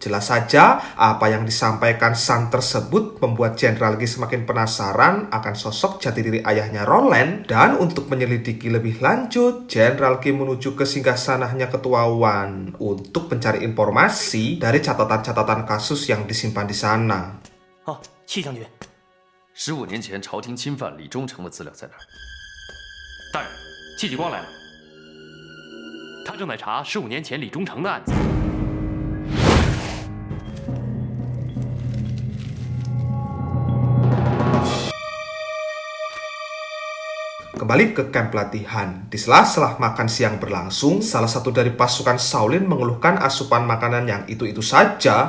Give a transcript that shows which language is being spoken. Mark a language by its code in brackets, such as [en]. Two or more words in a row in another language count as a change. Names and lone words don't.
[id] Jelas saja, apa yang disampaikan San tersebut membuat Jenderal Qi semakin penasaran akan sosok jati diri ayahnya Roland. Dan untuk menyelidiki lebih lanjut, Jenderal Qi menuju ke singgasananya Ketua Wan untuk mencari informasi dari catatan-catatan kasus yang disimpan di sana. [zh] 戚将军，15年前朝廷侵犯李忠诚的资料在哪儿？大人，戚继光来了，他正在查15年前李忠诚的案子。 [id] Kembali ke kamp latihan. Di sela-sela makan siang berlangsung, salah satu dari pasukan Shaolin mengeluhkan asupan makanan yang itu-itu saja.